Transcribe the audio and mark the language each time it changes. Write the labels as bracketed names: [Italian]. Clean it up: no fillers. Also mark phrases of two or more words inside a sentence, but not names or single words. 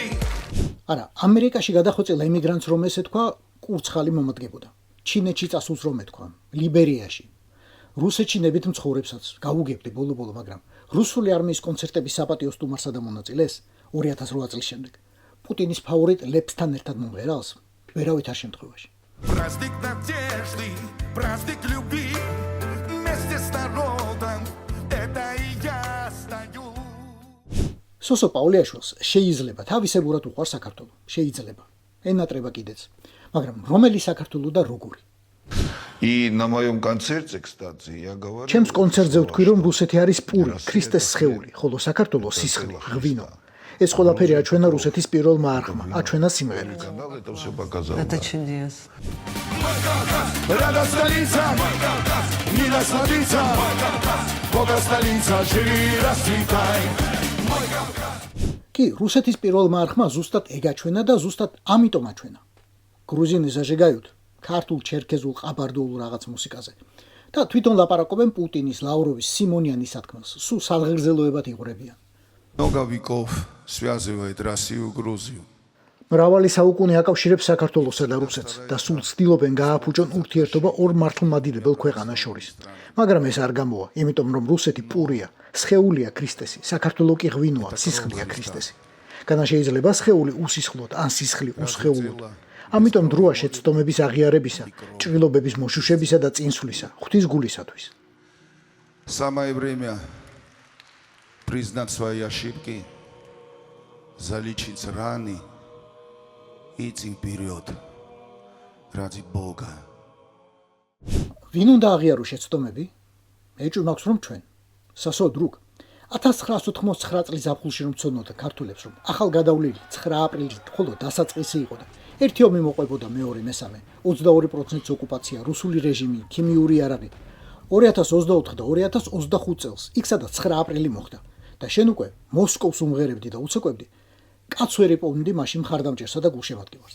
[Georgian] არა, ამერიკაში გადახოცილ ემიგრანტს რომ ესე თქვა, კურცხალი მომადგებოდა. ჩინეთში წასულს რომ ეთქვა, ლიბერიაში. რუსეთში ნებით მცხოვრებსაც გავუგებდი ბოლო-ბოლო, მაგრამ რუსული არმიის კონცერტების საპატიო სტუმარსა და მონაწილეს 2008 წლის შემდეგ პუტინის ფავორიტ ლეფსთან ერთად მომღერალს ვერავით არ შემთხვევაში. [Russian] праздник надежды праздник любви вместе с народом это и я стою [Georgian] სოსო პაულიაშვილს შეიძლება თავისებურად უყვარს საქართველო, შეიძლება. ენატრება კიდეც. მაგრამ რომელი საქართველო და როგორი? [Russian] И на моем концерте, кстати, я говорю... [Georgian] ჩემს კონცერტზე ვთქვი, რომ რუსეთი არის პური, ქრისტეს სხეული, ხოლო საქართველო სისხლი, ღვინო. ეს ყველაფერი აჩვენა რუსეთის პირველმა არხმა, აჩვენა სიმღერაც. [Russian] Канал это все показал. Это Да. чудесно. Рада столица не насладиться Бога столица живи расцветай [Georgian] კი, რუსეთის პირველმა არხმა ზუსტად ეგ აჩვენა და ზუსტად ამიტომ აჩვენა. გრუზინის ჟეგაიუთ, ქართულ, ჩერქეზულ, ყაბარდოულ რაღაც მუსიკაზე. და თვითონ ლაპარაკობენ პუტინის, ლავროვის, სიმონიანის სათქმელს. სულ სალღერზელოებად იღვრებიან. [Russian] Много веков связывает Россию и Грузию. [Georgian] მრავალი საუკუნე აკავშირებს საქართველოსა და რუსეთს და სულ ცდილობენ გააფუჭონ ურთიერთობა ორ მართლმადიდებელ ქვეყანას შორის. მაგრამ ეს არ გამოვა, იმიტომ რომ რუსეთი პურია, სხეულია ქრისტესი, საქართველო კი ღვინოა, სისხლია ქრისტესი. განა შეიძლება სხეული უსისხლოდ, ან სისხლი უსხეულოდ. ამიტომ დროა შეცდომების აღიარებისა, ჭრილობების მოშუშებისა და წინსვლისა, ღვთისგულისათვის. [Russian] Самое время признать свои ошибки, залечить раны и идти вперед ради Бога. [Georgian] ვინ უნდა აღიაროს შეცდომები? ეჭვი მაქვს რომ ჩვენ, სასო დრუგ 1989 წლის ზაფხულში რომ ცოდნოდნენ ქართველებს რომ ახალ გადავლილი 9 აპრილით ხოლო დასაწყისი იყო და ერთი ომი მოყვებოდა მეორე მესამე 22% ოკუპაცია, რუსული რეჟიმი, ქიმიური იარაღი 2024 და 2025 წელს იქ სადაც 9 აპრილი მოხდა და შენ უკვე მოსკოვს უმღერებდი და უცეკვებდი კაც ვერ იპოვნდი მაშინ მხარდამჭერსა და გულშემატკივარს.